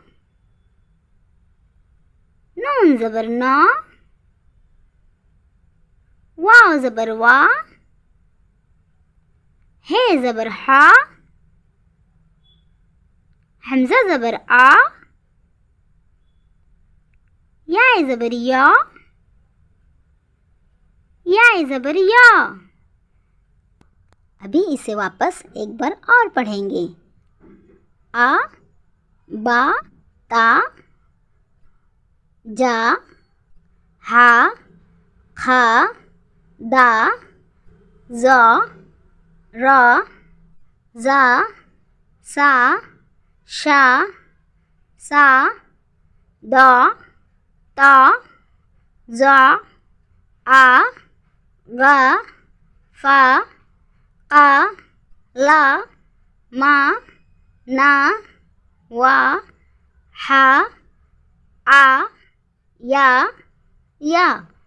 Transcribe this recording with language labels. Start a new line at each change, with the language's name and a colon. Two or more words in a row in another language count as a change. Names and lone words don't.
Hindi: नून ज़बर ना, वाव ज़बर वा, हे ज़बर हा, हमज़ा ज़बर आ, या ज़बर या, ज़बर या। अभी इसे वापस एक बार और पढ़ेंगे।
Arabic: آ، بَ، تَ، جَ، حَ، خَ, دَ، ذَ، رَ، زَ، سَ، شَ، صَ، ضَ، طَ، ظَ، عَ، غَ، فَ، قَ، لَ، مَ، نَ، وَ، هَ، ءَ، يَ.